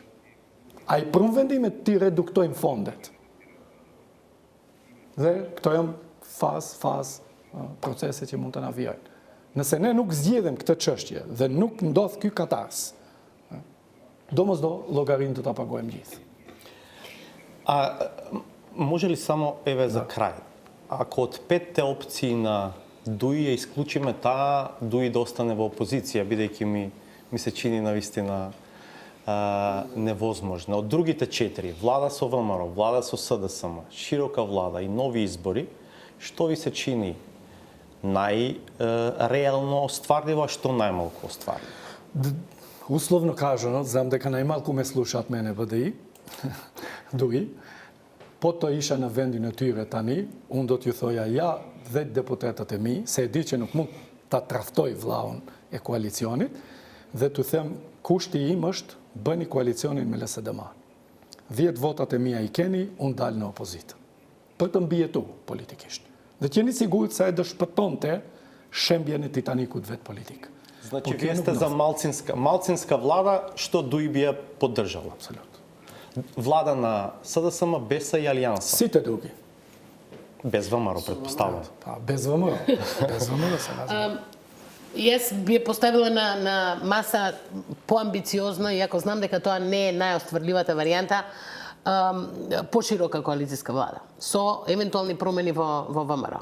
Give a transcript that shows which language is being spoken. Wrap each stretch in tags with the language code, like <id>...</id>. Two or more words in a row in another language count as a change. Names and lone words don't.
<sq>A i prun vendimet ti reduktojnë fondet. Dhe këto janë faz procese që mund të na vijojnë. Nëse ne nuk zgjedhim këtë çështje dhe nuk ndodh ky katars, domosdo llogarinë do ta pagojmë gjithë.</sq> <mk>А може ли само за край? Ако од 5 опции на Дуи ја исклучиме таа, Дуи да остане во опозиција, бидејќи ми се чини навистина невозможно. Од другите 4, влада со ВМРО, влада со СДСМ, широка влада и нови избори, што ви се чини најреално остварливо, а што најмалку остварливо? Условно кажано, знам дека најмалку ме слушаат мене ВДИ, Дуи,</mk> <sq>po të isha në vendin e tyre tani, unë do t'ju thoja ja 10 deputetët e mi, se e di që nuk mund ta traftoj vllaun e koalicionit, dhe t'u them kushti im është bëni koalicionin me LSDM. 10 votat e mia i keni, unë dal në opozitë. Për të mbijetu politikisht. Dhe qeni sigurt se e dëshpëtonte shembjen e Titanikut vet politik.</sq> <mk>Значи вие сте за малцинска влада, што Дуи би ја поддржала. Апсолютно. Влада на СДСМ, БЕСА и Алијанса. Сите други. Без ВМРО, предпоставам. Без ВМРО. Без ВМРО се разбира. Јас би ја поставила на маса поамбициозно, иако знам дека тоа не е најостварливата варијанта, поширока коалицијска влада со евентуални промени во ВМРО.</mk>